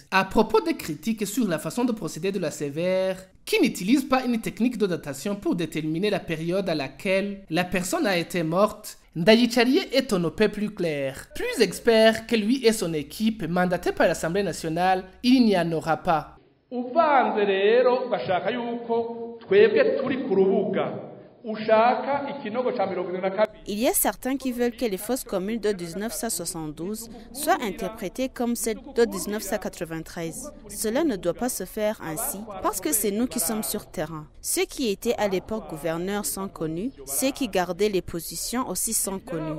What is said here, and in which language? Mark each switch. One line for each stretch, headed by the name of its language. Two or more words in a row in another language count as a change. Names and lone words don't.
French: À propos des critiques sur la façon de procéder de la CVR, qui n'utilise pas une technique de datation pour déterminer la période à laquelle la personne a été morte, Ndayicariye est un peu plus clair. Plus expert que lui et son équipe, mandatés par l'Assemblée nationale, il n'y en aura pas.
Rundi: Uvanze rero bashaka yuko twebwe turi ku rubuga ushaka ikinogo ca 72.
French: Il y a certains qui veulent que les fosses communes de 1972 soient interprétées comme celles de 1993. Cela ne doit pas se faire ainsi parce que c'est nous qui sommes sur terrain. Ceux qui étaient à l'époque gouverneurs sont connus, ceux qui gardaient les positions aussi sont connus.